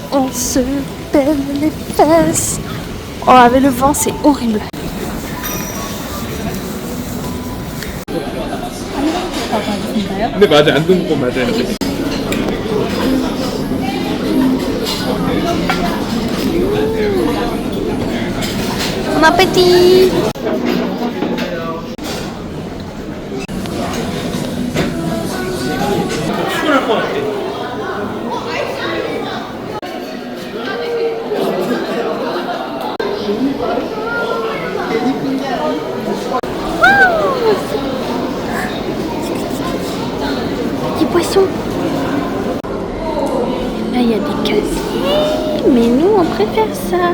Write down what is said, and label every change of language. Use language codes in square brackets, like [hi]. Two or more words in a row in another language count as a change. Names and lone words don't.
[fr] se pèle les fesses. Oh, avec le vent, c'est horrible. [ko] 근데 맞아 안 듣는 거 맞아. [fr] Bon appétit. [ko] 피곤할 것 같아. [fr] Petit poisson. Là, il y a des casiers, mais nous, on préfère ça.